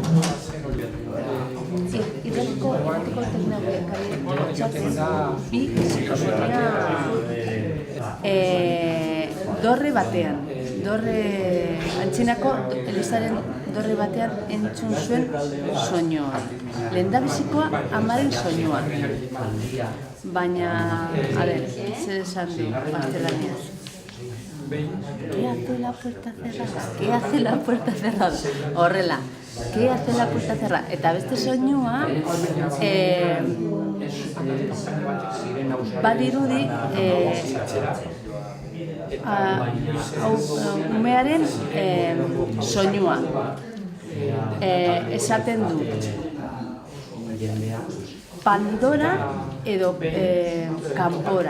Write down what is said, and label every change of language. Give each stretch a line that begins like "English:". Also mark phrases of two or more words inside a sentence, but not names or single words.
Basque: Idatiko bi psikofonia dorre batean. Dorre antzinako elizaren dorre batean entzun zuen soinua. Lehendabizikoa amaren soinua. Baina,
Spanish: a ver,
Basque: zer esan du gaztelaniaz?
Spanish: ¿Qué hace la puerta cerrada? ¿Qué hace la puerta cerrada? Horrela, ¿qué hace la puerta cerrada?
Basque: Eta beste soinua, badirudi, umearen soinua. Esaten du, Pandora edo kanpora.